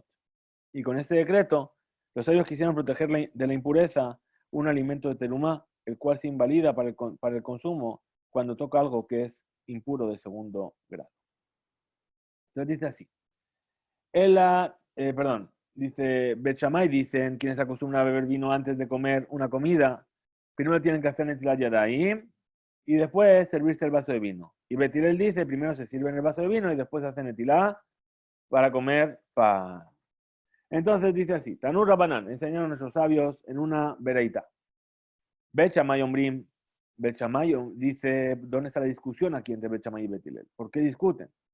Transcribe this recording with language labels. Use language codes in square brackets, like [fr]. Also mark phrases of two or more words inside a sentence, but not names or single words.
[es] Y con este decreto, los sabios quisieron proteger de la impureza un alimento de terumá, el cual se invalida para el consumo cuando toca algo que es impuro de segundo grado. Entonces dice así. Dice Bet Shammai, dicen quienes acostumbran a beber vino antes de comer una comida, primero tienen que hacer [he] נטילת ידיים [es] y después servirse el vaso de vino. Y Bet Hillel dice, primero se sirve en el vaso de vino y después hacen netilá para comer pan. Entonces dice así, [he] תנו רבנן, [es] enseñaron a nuestros sabios en una vereita. Bet Shammai Ombrim, Bet Shammai dice, ¿dónde está la discusión aquí entre Bet Shammai y Bet Hillel? ¿Por qué discuten?